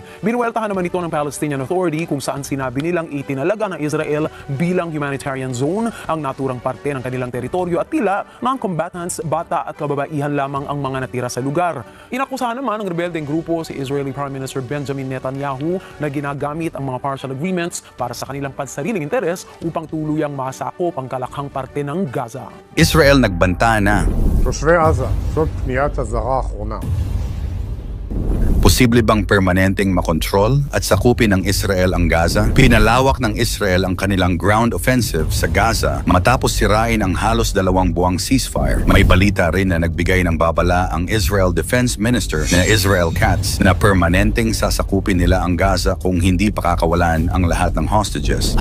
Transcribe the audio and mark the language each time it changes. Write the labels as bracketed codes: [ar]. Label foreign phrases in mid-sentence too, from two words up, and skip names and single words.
[tl] Binuweltahan naman ito ng Palestinian Authority kung saan sinabi nilang itinalaga ng Israel bilang [en] humanitarian zone [tl] ang naturang parte ng kanilang teritoryo at tila non-combatants, bata at kababaihan lamang ang mga natira sa lugar. Inakusahan naman ng rebeldeng grupo si Israeli Prime Minister Benjamin Netanyahu na ginagamit ang mga [en] partial agreements [tl] para sa kanilang pansariling interes upang tuluyang masakop ang kalakhang parte ng Gaza. Israel nagbanta na. [he] תושבי עזה, זאת פניית הזרה האחרונה. [tl] Posible bang permanenteng makontrol at sakupin ng Israel ang Gaza? Pinalawak ng Israel ang kanilang [en] ground offensive [tl] sa Gaza matapos sirain ang halos 2 buwang ceasefire. May balita rin na nagbigay ng babala ang Israel Defense Minister na Israel Katz na permanenteng sasakupin nila ang Gaza kung hindi pakakawalan ang lahat ng hostages.